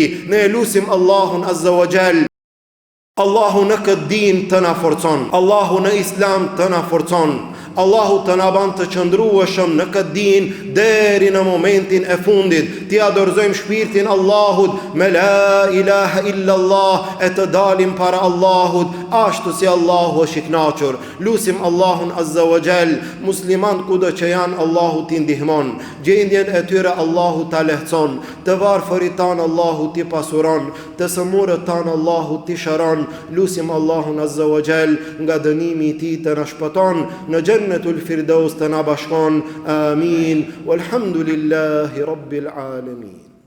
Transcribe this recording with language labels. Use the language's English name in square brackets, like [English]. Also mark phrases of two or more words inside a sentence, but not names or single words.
[Albanian] Ne lutim Allahun [Arabic] عز وجل, [Albanian] Allahu në këtë din të na forcon, Allahu në Islam të na forcon, Allahu të na ban të qëndrueshëm në këtë din deri në momentin e fundit. Ti adorzojmë shpirtin Allahut me [Arabic] لا إله إلا الله, [Albanian] e të dalim para Allahut ashtu si Allahu është i kënaqur. Lusim Allahun [Arabic] عز وجل, [Albanian] musliman kudo që janë, Allahu t'i ndihmon, gjendjen e tyre Allahu ta lehtëson, të varfërit tanë Allahu t'i pasuron, të sëmurët tanë Allahu t'i shëron. Lusim Allahun [Arabic] عز وجل [Albanian] nga dënimi i tij të na shpëton, në Jannatul Firdaus të na bashkon. Amin. [Arabic] والحمد لله رب العالمين.